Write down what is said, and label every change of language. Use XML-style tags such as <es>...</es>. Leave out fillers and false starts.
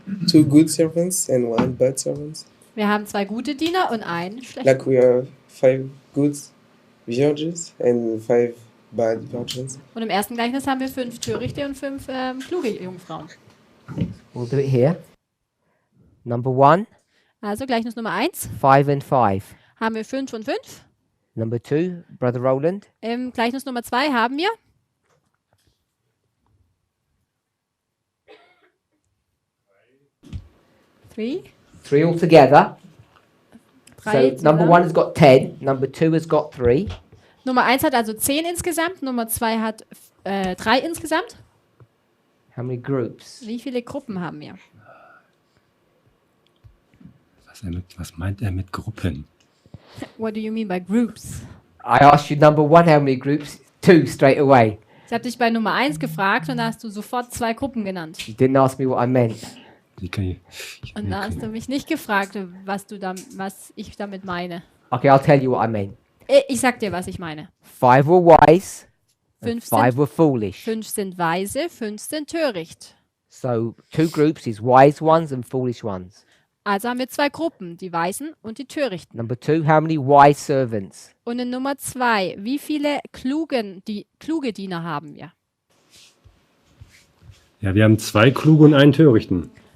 <en>two good servants and 1 bad servant.</en> <de>Wir haben 2 gute Diener und einen schlechten.</de> <en>Like we have 5 good virgins and 5 bad virgins.</en> <de>Und im ersten Gleichnis haben wir 5 törichte und 5 kluge Jungfrauen.</de> <en>we'll do it here. Number 1,</en> <de>Also Gleichnis Nummer 1</de> <en>5 and 5.</en> <de>haben wir 5 und 5.</de> <en>Number 2, Brother Roland.</en> <de>Im Gleichnis Nummer 2 haben wir 3.</de> <en>3 altogether. 3 So number 1 has got 10. Number 2 has got 3.</en> <de>Nummer 1 hat also 10 insgesamt, Nummer 2 hat 3 insgesamt.</de> <en>How many groups?</en> <de>Wie viele Gruppen haben wir? Was meint er mit Gruppen?</de> <en>What do you mean by groups? I asked you number 1 how many groups? 2 straight away.</en> <de>Ich habe dich bei Nummer 1 gefragt und da hast du sofort 2 Gruppen genannt.</de> <en>You didn't ask me what I meant.</en> <de>Wie kann ich, Und da hast du mich nicht gefragt, was ich damit meine.</de> <en>Okay, I'll tell you what I meant.</en> <de>Ich sag dir, was ich meine.</de> <en>5 were wise, and 5 5</en> <de>sind,</de> <en>were foolish.</en> <de>5 sind weise, 5 sind töricht.</de> <en>So 2 groups is wise ones and foolish ones.</en> <de>Also haben wir 2 Gruppen, die Weisen und die Törichten.</de> <en>Number 2, how many wise servants?</en> <de>Und in Nummer 2, wie viele kluge Diener haben wir? ja, wir haben 2 kluge und einen törichten.</de>